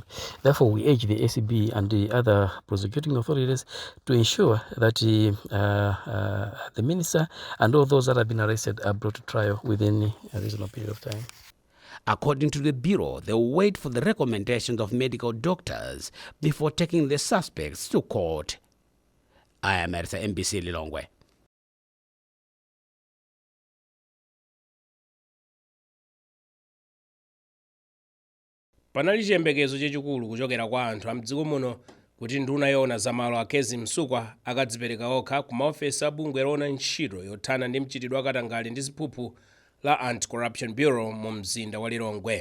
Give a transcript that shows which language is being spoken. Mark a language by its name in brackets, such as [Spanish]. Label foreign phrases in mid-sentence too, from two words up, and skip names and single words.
[English] Therefore, we urge the ACB and the other prosecuting authorities to ensure that the minister and all those that have been arrested are brought to trial within a reasonable period of time. According to the Bureau, they will wait for the recommendations of medical doctors before taking the suspects to court. I am Ersa MBC Lilongwe. [Nyanja] Panali chiyembekezo chachikulu kuchokera kwa anthu a mdziko muno kuti nduna yoona zamalo a Kezim Msukwa akadzipereka okha ku maofesi a bungwe loona ntchito yothana ndi mchitidwe akatangale ndi ziphuphu la Anti-Corruption Bureau mu mzinda wa Lilongwe.